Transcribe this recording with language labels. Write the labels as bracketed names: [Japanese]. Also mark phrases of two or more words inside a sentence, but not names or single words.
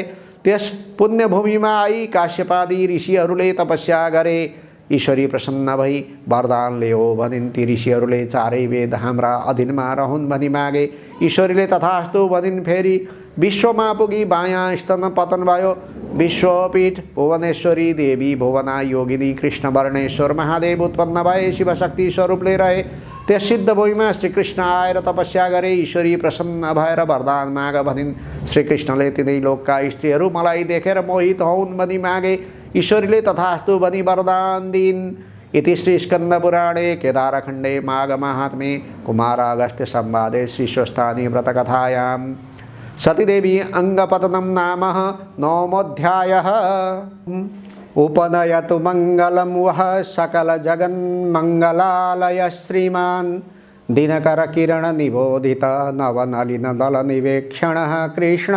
[Nepali] त्यस पुण्यभूमिमा आई काश्यपादी ऋषिहरूले तपस्या गरे। ईश्वरी प्रसन्न भई वरदान ल्याऊ भनिन्। ती ऋषिहरूले चारै वेद हाम्रा अधीनमा रहन् भनी मागे। ईश्वरीले तथास्तु भनिन्। फेरि विश्वमा पुगी बायाँ स्तन पतन भयो। विश्वपीठ भुवनेश्वरी देवी भुवना योगिनी कृष्णवर्णेश्वर महादेव उत्पन्न भए शिव शक्ति स्वरूपले रहे। त्यस सिद्ध भूमिमा श्रीकृष्ण आएर तपस्या गरे। ईश्वरी प्रसन्न भएर वरदान माग भनिन्। श्रीकृष्णले तिनै लोकका स्त्रीहरू मलाई देखेर मोहित हौन् भनी मागे। ईश्वरीले तथास्तु भनी वरदान दिन्। [Sanskrit] इति श्री स्कंदपुराणे केदारखण्डे माघ महात्म्ये कुमारागस्त्य संवादे श्रीस्वस्थानी व्रतकथायां सतीदेवी अंगपतनं नाम 9मोऽध्यायः। उपनयतु मंगलं वः सकल जगन्मंगलालय श्रीमान् दिनकर किरण निबोधित नवनलिन दल निवेक्षणः कृष्णः।